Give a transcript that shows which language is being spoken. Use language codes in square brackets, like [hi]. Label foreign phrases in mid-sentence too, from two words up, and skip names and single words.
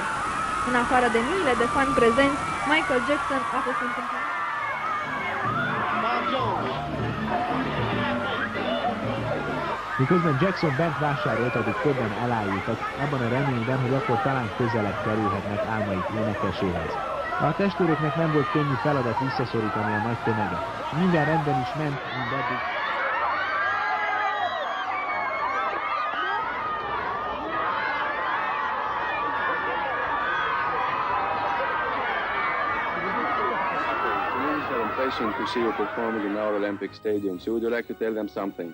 [ro] În afară de miile de fani prezenți, Michael Jackson a fost întâmplat. [hu] Miközben Jackson bent vásárolt, addig többen elájultak, abban a reményben, hogy akkor talán közelebb kerülhetnek álmaik énekeséhez. De a testvéröknek nem volt könnyű feladat visszaszorítani a nagy tömeget. Minden rendben is ment, mindaddig. [en] To see you performing in our Olympic Stadium. So would you like to tell them something?